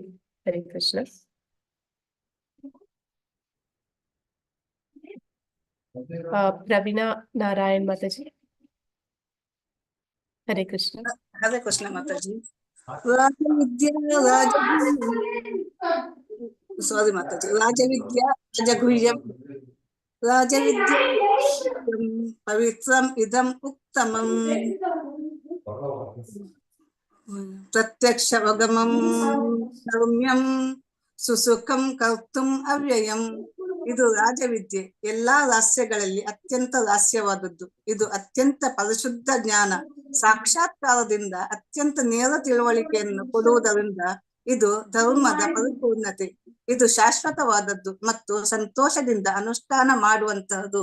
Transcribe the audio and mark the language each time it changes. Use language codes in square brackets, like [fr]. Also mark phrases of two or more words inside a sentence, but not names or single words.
[kn] ಹರೇ ಕೃಷ್ಣ. ಪ್ರವೀಣಾ ನಾರಾಯಣ್ ಮಾತಾಜಿ. ಹರೇ ಕೃಷ್ಣ. ಹರೇ ಕೃಷ್ಣ ಮಾತಾಜಿ. ಸಾರಿ ಮಾತಾಜಿ. [sa] ರಾಜವಿದ್ಯಾ ರಾಜಗುಹ್ಯಂ ರಾಜವಿದ್ಯಾ ಪವಿತ್ರಂ ಇದಂ ಉತ್ತಮಂ ಪ್ರತ್ಯಕ್ಷವಗಮಂ ಸೌಮ್ಯಂ ಸುಸುಖಂ ಕರ್ತುಂ ಅವ್ಯಯಂ. [kn] ಇದು ರಾಜವಿದ್ಯೆ, ಎಲ್ಲಾ ರಹಸ್ಯಗಳಲ್ಲಿ ಅತ್ಯಂತ ರಹಸ್ಯವಾದದ್ದು. ಇದು ಅತ್ಯಂತ ಪರಿಶುದ್ಧ ಜ್ಞಾನ, ಸಾಕ್ಷಾತ್ಕಾರದಿಂದ ಅತ್ಯಂತ ನೇರ ತಿಳುವಳಿಕೆಯನ್ನು ಕೊಡುವುದರಿಂದ ಇದು ಧರ್ಮದ ಪರಿಪೂರ್ಣತೆ. ಇದು ಶಾಶ್ವತವಾದದ್ದು ಮತ್ತು ಸಂತೋಷದಿಂದ ಅನುಷ್ಠಾನ ಮಾಡುವಂತಹದ್ದು.